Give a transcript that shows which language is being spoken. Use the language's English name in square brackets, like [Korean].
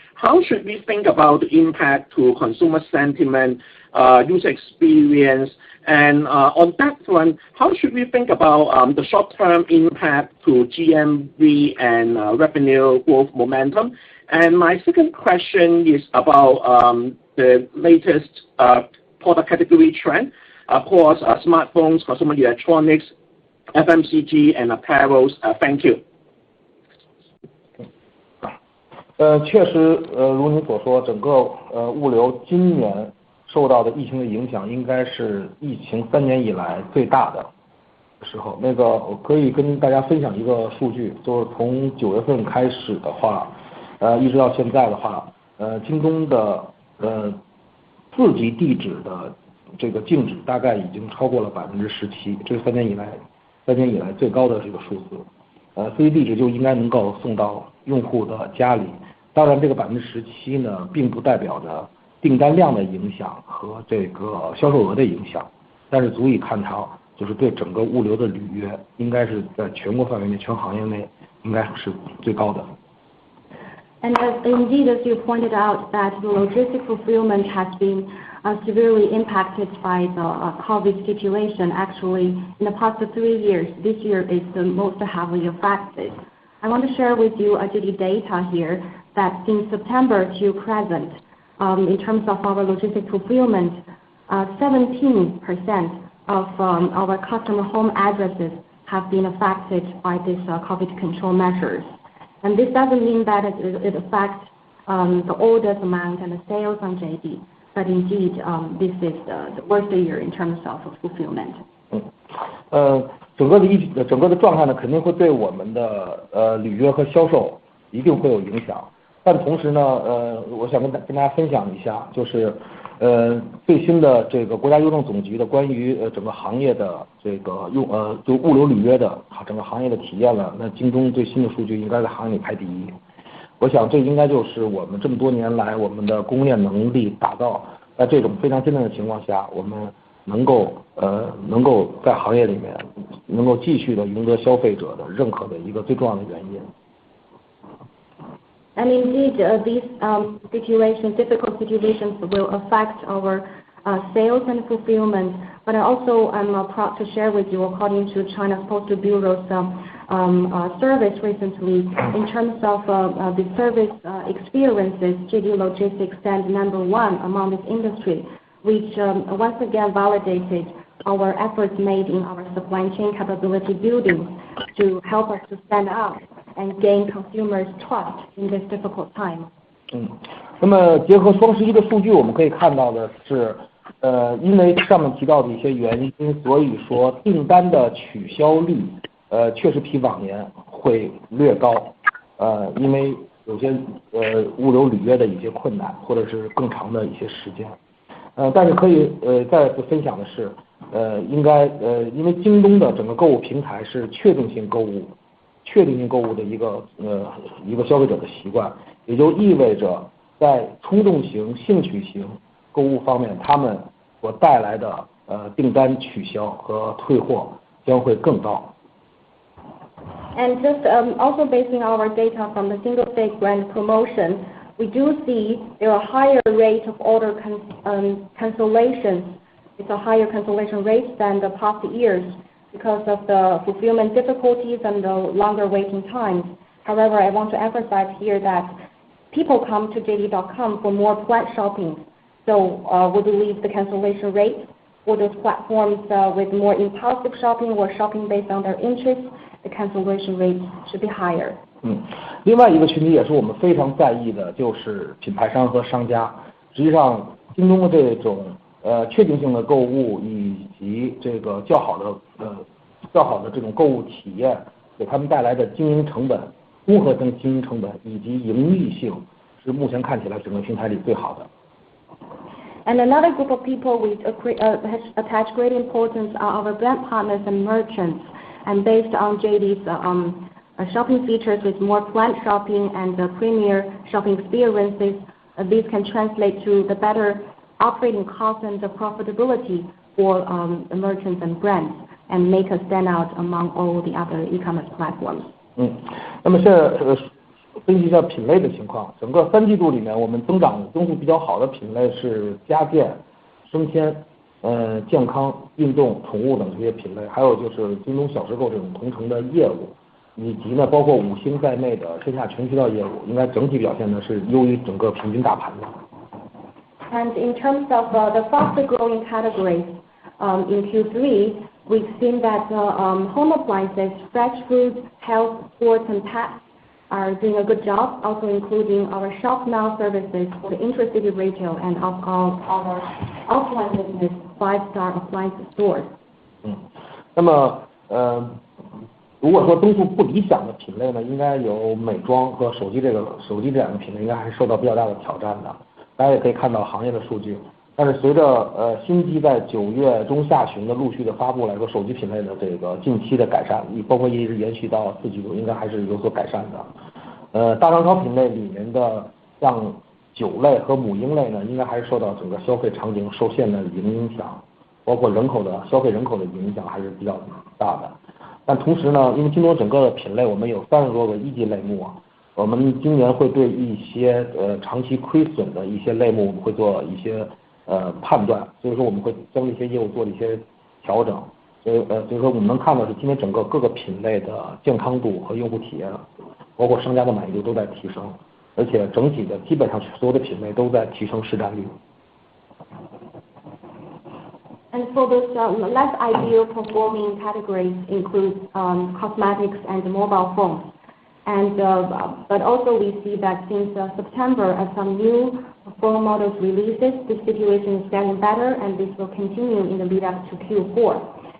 [English] How should we think about the impact to consumer sentiment, user experience, and on that front, how should we think about the short-term impact to GMV and revenue growth momentum? And my second question is about the latest product category trend across smartphones, consumer electronics, FMCG, and apparels. Thank you. [Chinese] 确实，如您所说，整个物流今年受到的疫情的影响，应该是疫情3年以来最大的时候。我可以跟大家分享一个数据，就是从9月份开始的话，一直到现在的话，京东的自己地址的这个净值大概已经超过了17%，这是3年以来最高的这个数字。自己地址就应该能够送到用户的家里。当然，这个17%呢，并不代表着订单量的影响和这个销售额的影响，但是足以看到，就是对整个物流的履约，应该是在全国范围内、全行业内应该是最高的。 [English] And indeed, as you pointed out, that the logistic fulfillment has been severely impacted by the COVID situation. Actually, in the past 3 years, this year is the most heavily affected. I want to share with you JD data here that since September to present, in terms of our logistic fulfillment, 17% of our customer home addresses have been affected by this COVID control measures. And this doesn't mean that it affects the orders amount and the sales on JD, but indeed this is the worst year in terms of fulfillment. [Chinese] 整个的状态呢，肯定会对我们的履约和销售一定会有影响。但同时呢，我想跟大家分享一下，就是最新的这个国家邮政总局的关于整个行业的这个就物流履约的整个行业的体验了。那京东最新的数据应该在行业里排第一。我想这应该就是我们这么多年来我们的供应链能力打造，在这种非常艰难的情况下，我们能够在行业里面能够继续的赢得消费者的认可的一个最重要的原因。 [English] And indeed, these difficult situations will affect our sales and fulfillment. But also, I'm proud to share with you, according to China's Postal Bureau's surveys recently, in terms of the service experiences, JD Logistics stands number 1 among this industry, which once again validated our efforts made in our supply chain capability building to help us to stand out and gain consumers' trust in this difficult time. [Chinese] 那么结合双11的数据，我们可以看到的是，因为上面提到的一些原因，所以说订单的取消率，确实比往年会略高，因为有些物流履约的一些困难，或者是更长的一些时间。但是可以再次分享的是，因为京东的整个购物平台是确定性购物的一个消费者的习惯，也就意味着在冲动型、兴趣型购物方面，他们所带来的订单取消和退货将会更高。 [English] And just also basing our data from the single day brand promotion, we do see there are higher rate of order cancellations. It's a higher cancellation rate than the past years because of the fulfillment difficulties and the longer waiting times. However, I want to emphasize here that people come to JD.com for more planned shopping. So we believe the cancellation rate for those platforms with more impulsive shopping or shopping based on their interests, the cancellation rate should be higher. [Chinese] 另外一个群体也是我们非常在意的，就是品牌商和商家。实际上，京东的这种确定性的购物以及这个较好的这种购物体验，给他们带来的经营成本、综合性经营成本以及盈利性，是目前看起来整个平台里最好的。 [English] And another group of people we attach great importance are our brand partners and merchants. And based on JD's shopping features with more planned shopping and premier shopping experiences, these can translate to the better operating costs and the profitability for the merchants and brands and make us stand out among all the other e-commerce platforms. [Chinese] 那么现在分析一下品类的情况，整个3季度里面，我们增速比较好的品类是家电、生鲜、健康、运动、宠物等这些品类，还有就是京东小时购这种同城的业务，以及呢包括5星在内的线下全渠道业务，应该整体表现呢是优于整个平均大盘的。 [English] And in terms of the faster growing categories, in Q3, we've seen that home appliances, fresh foods, health, sports, and pets are doing a good job, also including our Shop Now services for the intracity retail and of our offline business 5-star appliance stores. [Chinese] 那么如果说增速不理想的品类呢，应该有美妆和手机这两个品类，应该还是受到比较大的挑战的。大家也可以看到行业的数据，但是随着新机在9月中下旬的陆续的发布来说，手机品类的这个近期的改善，包括一直延续到4季度，应该还是有所改善的。大肠烧品类里面的像酒类和母婴类呢，应该还是受到整个消费场景受限的影响，包括消费人口的影响还是比较大的。但同时呢，因为京东整个的品类我们有30多个一级类目啊，我们今年会对一些长期亏损的一些类目，我们会做一些判断，所以说我们会将一些业务做了一些调整。所以说我们能看到是今年整个各个品类的健康度和用户体验，包括商家的满意度都在提升，而且整体的基本上所有的品类都在提升市占率。 [English] And for those less ideal performing categories include cosmetics and mobile phones. And but also we see that since September, as some new phone models releases, the situation is getting better, and this will continue in the lead up to Q4.